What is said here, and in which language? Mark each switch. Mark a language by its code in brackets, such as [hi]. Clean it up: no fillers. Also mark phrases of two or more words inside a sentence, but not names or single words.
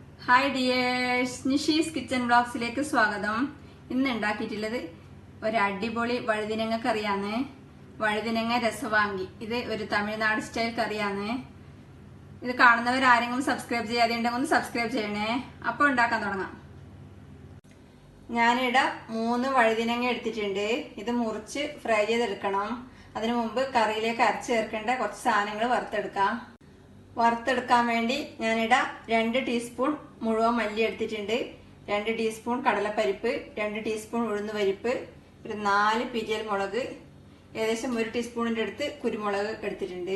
[en] Hi dears, [ml] Nishi's Kitchen Vlogs ഇലേക്ക് സ്വാഗതം. ഇന്ന് ഉണ്ടാക്കിയിട്ടുള്ളത് ഒരു അടിപൊളി വഴുതിനങ്ങ കറിയാണ്. വഴുതിനങ്ങ രസവാങ്കി. ഇത് ഒരു തമിഴ്നാട് സ്റ്റൈൽ കറിയാണ്. Idu കാണുന്നവർ ആരെങ്കിലും സബ്സ്ക്രൈബ് ചെയ്യാതെയുണ്ടെങ്കിൽ ഒന്ന് സബ്സ്ക്രൈബ് ചെയ്യണേ. അപ്പോൾ ഉണ്ടാക്കാൻ തുടങ്ങാം. ഞാനിവിടെ 3 വഴുതിനങ്ങ എടുത്തിട്ടുണ്ട്. ഇത് മുറിച്ച് ഫ്രൈ ചെയ്തെടുക്കണം. അതിനു മുമ്പ് കറിയിലേക്ക് അരച്ച് ചേർക്കേണ്ട കുറച്ച് സാധനങ്ങൾ വറുത്തെടുക്കാം. വറുത്തെടുക്കാൻ വേണ്ടി ഞാനിവിടെ 2 ടീസ്പൂൺ മുഴുവൻ മല്ലി എടുത്തിട്ടുണ്ട്, 2 ടീസ്പൂൺ കടലപ്പരിപ്പ്, 2 ടീസ്പൂൺ ഉഴുന്നുപരിപ്പ്, ഒരു 4 പിരിയൽ മുളക്, ഏകദേശം 1 ടീസ്പൂണിന്റെ അടുത്ത് കുരുമുളക് എടുത്തിട്ടുണ്ട്.